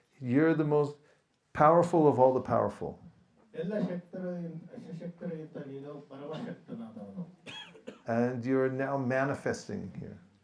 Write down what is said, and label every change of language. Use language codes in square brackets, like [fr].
[en] You're the most powerful of all the powerful. [kn] ಎಲ್ಲ ಶಕ್ತರಿಗಿಂತ ನೀನು ಪರಮಶಕ್ತನಾದವನು. [en] And you're now manifesting here.